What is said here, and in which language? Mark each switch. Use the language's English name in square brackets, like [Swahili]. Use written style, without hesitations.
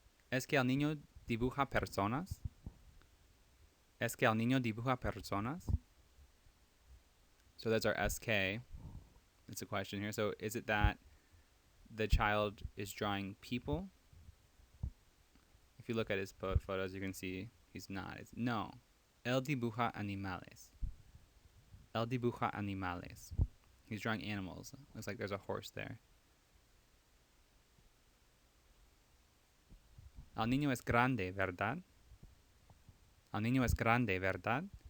[Spanish] ¿Es que el niño dibuja personas? ¿Es que el niño dibuja personas? [English] So that's our SK. It's a question here. So is it that the child is drawing people? If you look at his photos, you can see he's not. It's no. [Spanish] Él dibuja animales. Él dibuja animales. [English] He's drawing animals. Looks like there's a horse there. [Spanish] El niño es grande, ¿verdad? El niño es grande, ¿verdad?